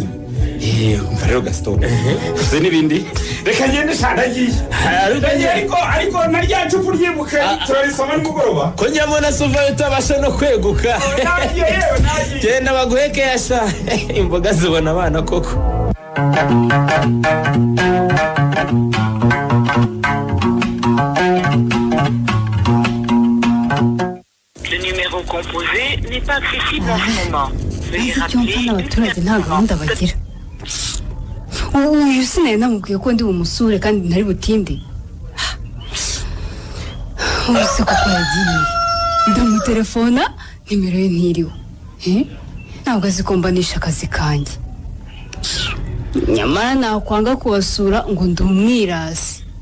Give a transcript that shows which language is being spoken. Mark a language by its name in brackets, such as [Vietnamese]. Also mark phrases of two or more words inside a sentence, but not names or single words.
[Kinyarwanda] umva rero Gaston uze n'ibindi reka ngende shandagiye ariko na rya cupu ryibuke turarisoma nimugoroba ko nyamona suvayo utabasha no kweguka. Genda baguheke yasha imboga zibona abana koko. [French] Le numéro composé n'est pas accessible en ce moment. Veuillez [Kinyarwanda] icyo mva [French] rappeler [Kinyarwanda] n'abaturage nta gahunda bagira. Uyu sinari namubwiye ko ndi bumusure kandi ntari butinde. Ubu se koko yagiye ndamutelefona nimero ye ntiriwe. Ntabwo azi ko mbanisha akazi kanjye nyamara nakwanga kubasura ngo ndi umwirasi.